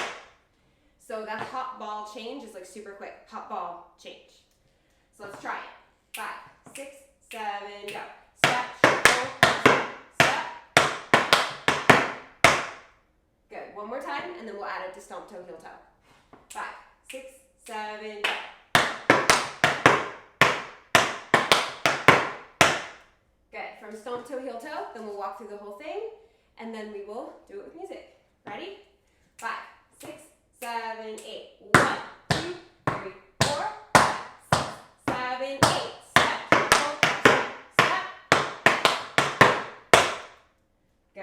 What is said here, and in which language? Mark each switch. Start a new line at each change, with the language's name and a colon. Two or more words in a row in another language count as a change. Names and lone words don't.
English: So that hop, ball, change is like super quick. Hop, ball, change. So let's try it. 5, 6, 7, go. Step, shuffle, step. Good. One more time, and then we'll add it to stomp, toe, heel, toe. 5, 6, 7, go. Good. From stomp, toe, heel, toe, then we'll walk through the whole thing, and then we will do it with music. Ready? 5, 6, 7, 8. 1, 2, 3, 4, 5, 6, 7, 8. Step, shuffle, step. Good.